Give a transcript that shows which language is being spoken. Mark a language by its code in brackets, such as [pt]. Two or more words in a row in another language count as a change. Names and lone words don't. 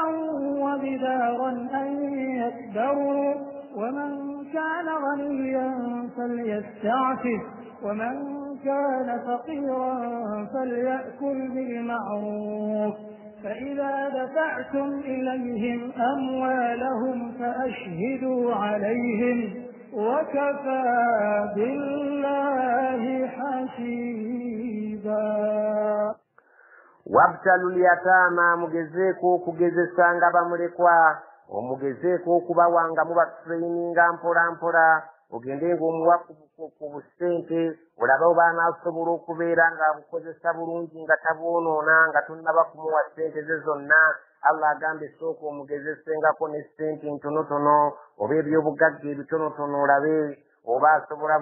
[ar] وبدارا أن يكبروا ومن كان غنيا فليستعفف ومن كان فقيرا فليأكل بالمعروف فإذا دفعتم إليهم أموالهم فأشهدوا عليهم وكفى بالله حسيبا وابتلوا اليتامى [lg] mugezeeko kugezesanga bamulekwa omugezeeko okubawanga mubatraininga mpola mpola ogende ng'omuwa ku busente olaba oba anaasobola okubeera ng'abukozesa bulungi nga tabwonoona nga tonnaba kumuwa ssente ze zonna Allah agambe sooka omugezesengako ne ssente ntonotono oba ebyobugagga ebitonotono olabe oba asobola